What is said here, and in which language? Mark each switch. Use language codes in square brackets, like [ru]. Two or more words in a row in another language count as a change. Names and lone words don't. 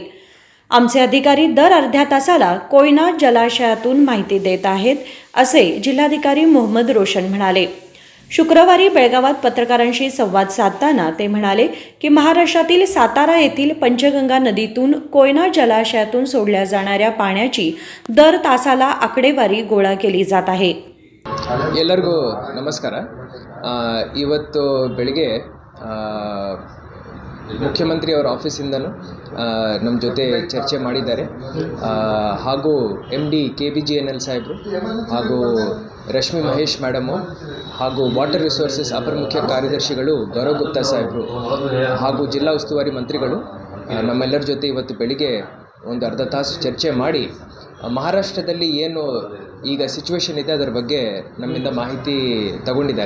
[mr] आमचे अधिकारी दर अर्ध्या तासाला कोयना जलाशयातून माहिती देत आहेत, असे जिल्हाधिकारी मोहम्मद रोशन म्हणाले। शुक्रवारी बेळगावात पत्रकारांशी संवाद साधताना ते म्हणाले की महाराष्ट्रातील सातारा येथील पंचगंगा नदीतून कोयना जलाशयातून सोडल्या जाणाऱ्या पाण्याची दर तासाला आकडेवारी गोळा केली जात आहे. [kn] ಎಲ್ಲರಿಗೂ ನಮಸ್ಕಾರ. ಇವತ್ತು ಬೆಳಿಗ್ಗೆ ಮುಖ್ಯಮಂತ್ರಿಯವರ ಆಫೀಸಿಂದನೂ ನಮ್ಮ ಜೊತೆ ಚರ್ಚೆ ಮಾಡಿದ್ದಾರೆ. ಹಾಗೂ MD KBGNL ಸಾಹೇಬರು ಹಾಗೂ ರಶ್ಮಿ ಮಹೇಶ್ ಮೇಡಮು ಹಾಗೂ [en] water resources [kn] ಅಪರ ಮುಖ್ಯ ಕಾರ್ಯದರ್ಶಿಗಳು ಗೌರವ್ ಗುಪ್ತಾ ಸಾಹೇಬರು ಹಾಗೂ ಜಿಲ್ಲಾ ಉಸ್ತುವಾರಿ ಮಂತ್ರಿಗಳು ನಮ್ಮೆಲ್ಲರ ಜೊತೆ ಇವತ್ತು ಬೆಳಿಗ್ಗೆ ಒಂದು ಅರ್ಧ ತಾಸು ಚರ್ಚೆ ಮಾಡಿ ಮಹಾರಾಷ್ಟ್ರದಲ್ಲಿ ಏನು ಈಗ ಸಿಚುವೇಶನ್ ಇದೆ ಅದರ ಬಗ್ಗೆ ನಮ್ಮಿಂದ ಮಾಹಿತಿ ತಗೊಂಡಿದ್ದಾರೆ.